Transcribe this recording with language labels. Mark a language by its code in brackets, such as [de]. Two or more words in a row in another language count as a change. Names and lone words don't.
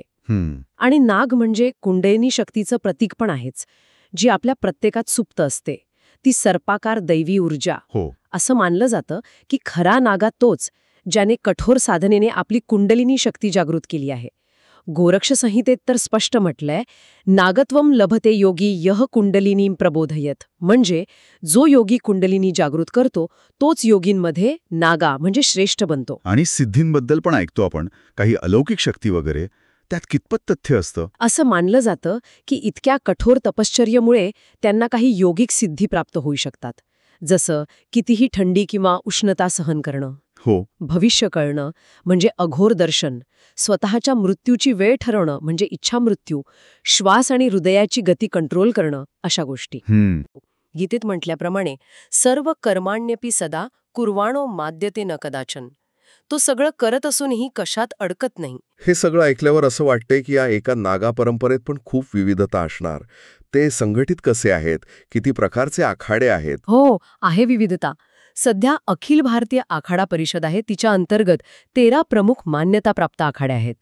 [mr] आणि नाग म्हणजे कुंडलिनी शक्तीचं प्रतीक पण आहेच, जी आपल्या प्रत्येकात सुप्त असते. ती सर्पाकार दैवी ऊर्जा. हो. असं मानलं जातं की खरा नागा तोच, ज्याने कठोर साधनेने आपली कुंडलिनी शक्ती जागृत केली आहे. गोरक्ष संहितेत तर स्पष्ट म्हटलंय, [sa] नागत्वम लभते योगी यह कुंडलिनी प्रबोधयत. [mr] म्हणजे जो योगी कुंडलिनी जागृत करतो तोच योगींमध्ये नागा म्हणजे श्रेष्ठ बनतो. आणि सिद्धींबद्दल पण ऐकतो आपण, काही अलौकिक शक्ती वगैरे, त्यात कितपत तथ्य असतं? असं मानलं जातं की इतक्या कठोर तपश्चर्येमुळे त्यांना काही योगिक सिद्धी प्राप्त होऊ शकतात. जसं कितीही थंडी किंवा उष्णता सहन करणं, हो, भविष्य कळणं म्हणजे अघोर दर्शन, स्वतःच्या मृत्यूची वेळ ठरवणं म्हणजे इच्छा मृत्यू, श्वास आणि हृदयाची गती कंट्रोल करणं, अशा गोष्टी. गीतेत म्हटल्याप्रमाणे [sa] सर्व कर्माण्यपि सदा कुर्वाणो माद्यते न कदाचन. [mr] तो सगळं करत असूनही कशात अडकत नाही. हे सगळं ऐकल्यावर असं वाटतंय की या एका नागा परंपरेत पण खूप विविधता असणार. ते संघटित कसे आहेत, किती प्रकारचे आखाडे आहेत? हो, आहे विविधता. सध्या अखिल भारतीय आखाडा परिषद आहे, तिच्या अंतर्गत 13 प्रमुख मान्यताप्राप्त आखाडे आहेत.